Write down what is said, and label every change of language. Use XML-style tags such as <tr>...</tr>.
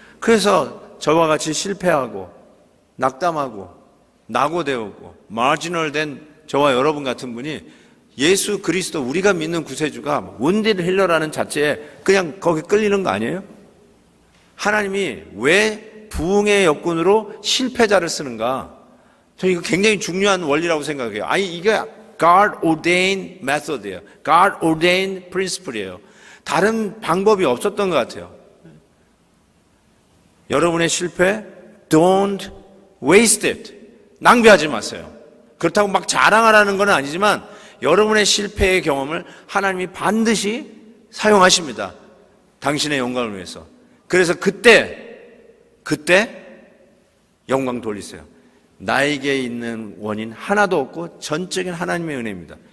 <ko>그래서 저와 같이 실패하고 낙담하고 낙오되었고 마지널된 저와 여러분 같은 분이 예수 그리스도, 우리가 믿는 구세주가 Wounded Healer라는 자체에 그냥 거기 끌리는 거 아니에요? 하나님이 왜 부흥의 여건으로 실패자를 쓰는가? 저는 이거 굉장히 중요한 원리라고 생각해요. 이게</ko> <en>God ordained method</en> <ko>이에요.</ko> <en>God ordained principle</en> <ko>이에요. 다른 방법이 없었던 것 같아요. 여러분의 실패,</ko> <en>don't waste it.</en> <ko>낭비하지 마세요. 그렇다고 막 자랑하라는 건 아니지만 여러분의 실패의 경험을 하나님이 반드시 사용하십니다. 당신의 영광을 위해서. 그래서 그때 영광 돌리세요. 나에게 있는 원인 하나도 없고 전적인 하나님의 은혜입니다.</ko>